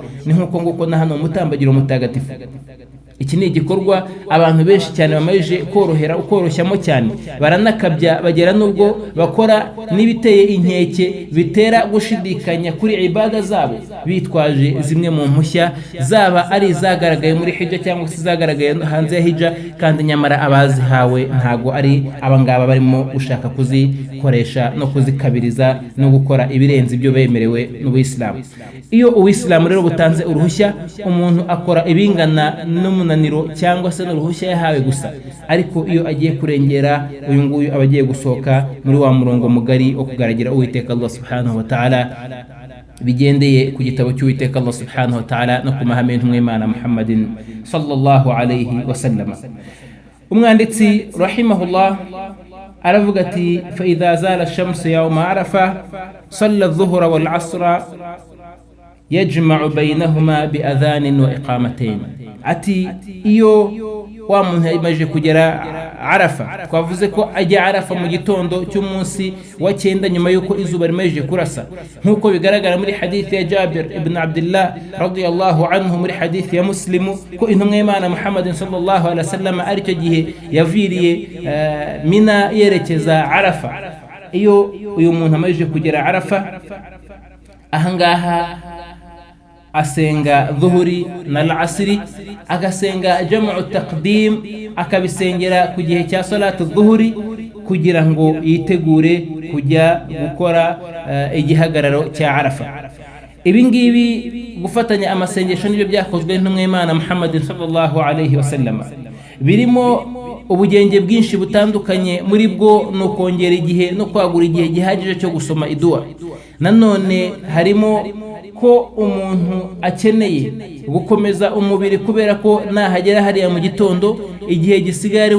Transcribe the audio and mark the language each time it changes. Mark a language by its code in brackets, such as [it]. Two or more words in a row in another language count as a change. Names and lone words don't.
[rw] Ni nk'uko nguko na hano mutambagiro mutagatifu. Iki ni igikorwa abantu benshi cyane bamaze ukoroshyamo cyane, baranakabya bagera nubwo bakora n'ibiteye inkeke bitera gushidikanya kuri ibada zabo, bitwaje zimwe mu mpushya zaba ari izagaragaye muri hijja cyangwa se zagaragaye hanze ya hijja, kandi nyamara abazihawe ntago ari abangaba barimo gushaka kuzikoresha no kuzikabiriza no gukora ibirenze ibyo bemerewe n'Ubuyisilamu. Iyo Ubuyisilamu rero butanze uruhushya, umuntu akora ibingana n'umunaniro cyangwa se n'uruhushya yahawe gusa, ariko iyo agiye kurengera uyu nguyu aba agiye gusohoka muri wa murongo mugari wo kugaragira Uwiteka Allah [ar] سبحانه وتعالى, [rw] bigendeye ku gitabo cy'Uwiteka Allah [ar] سبحانه وتعالى [rw] no ku mahame y'Imana Muhammadin [ar] صلى الله عليه وسلم. [rw] Umwanditsi rahimahullah aravuga ati [ar] فإذا زالت الشمس يوم عرفة صلى الظهر والعصر يجمع بينهما بأذان وإقامتين. [rw] Ati iyo wa muntu yamaje kugera Arafa, twavuze ko ajya Arafa mu gitondo cy'umunsi wa 9 nyuma yuko izuba rimaje kurasa, nkuko bigaragara muri hadith ya Jabir ibn Abdullah [ar] رضي الله عنه, [rw] muri hadith ya Muslim ko intumwa y'Imana Muhammadin [ar] صلى الله عليه وسلم [rw] aricyo gihe yaviriye Mina yerekeza Arafa. Iyo uyu muntu amaje kugera Arafa, ahangaha asenga dhuhuri na al-asri, agasenga [ar] جمع تقديم, [rw] akabisengera ku gihe cya [ar] صلاة الظهر [rw] kugira ngo yitegure kujya gukora igihagararo cya Arafa. Ibi ngibi gufatanya amasengesho nibyo byakozwe n'intumwa y'Imana Muhammadin [ar] صلى الله عليه وسلم, [rw] birimo ubugenge bwinshi butandukanye, muri bwo no kongera igihe no kwagura igihe gihagije cyo gusoma idua. Nanone harimo ko umuntu akeneye gukomeza umubiri, kubera ko nahagera hariya mu gitondo igihe gisigaye ari